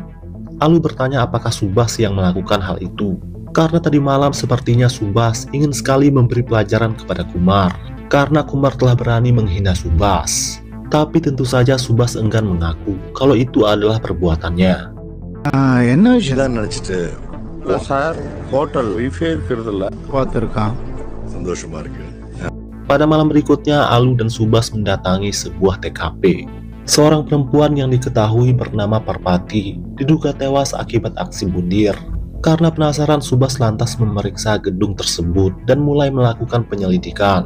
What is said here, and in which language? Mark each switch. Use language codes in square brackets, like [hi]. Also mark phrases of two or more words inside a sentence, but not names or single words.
[id] Alu bertanya apakah Subas yang melakukan hal itu, karena tadi malam sepertinya Subas ingin sekali memberi pelajaran kepada Kumar, karena Kumar telah berani menghina Subas. Tapi tentu saja Subas enggan mengaku kalau itu adalah perbuatannya. [ta] சார் [en] hotel wife [ta] இருக்கிறதுல பார்த்துருக்கான் சந்தோஷமா இருக்கு. [id] Pada malam berikutnya, Alu dan Subas mendatangi sebuah TKP. Seorang perempuan yang diketahui bernama Parpati diduga tewas akibat aksi bundir. Karena penasaran, Subas lantas memeriksa gedung tersebut dan mulai melakukan penyelidikan.